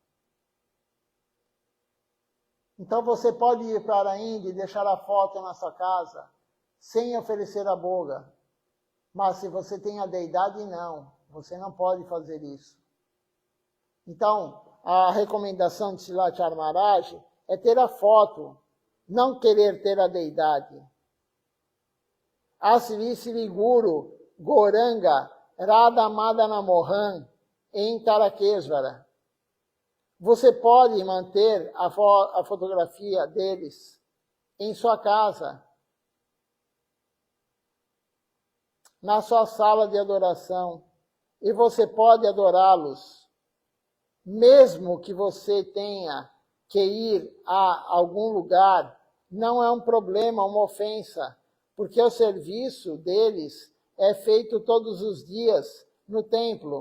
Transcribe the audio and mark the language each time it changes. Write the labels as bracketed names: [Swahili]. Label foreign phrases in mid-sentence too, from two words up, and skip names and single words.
[Portuguese] Então, você pode ir para a Índia e deixar a foto na sua casa, sem oferecer a boga. Mas se você tem a deidade, não. Você não pode fazer isso. Então, a recomendação de Srilacharya Maharaj é ter a foto, não querer ter a deidade. Asri Sri Guru Gauranga Radha Madana Mohan em Tarakesvara. Você pode manter a fotografia deles em sua casa, na sua sala de adoração, e você pode adorá-los, mesmo que você tenha que ir a algum lugar, não é um problema, uma ofensa, porque o serviço deles é feito todos os dias no templo.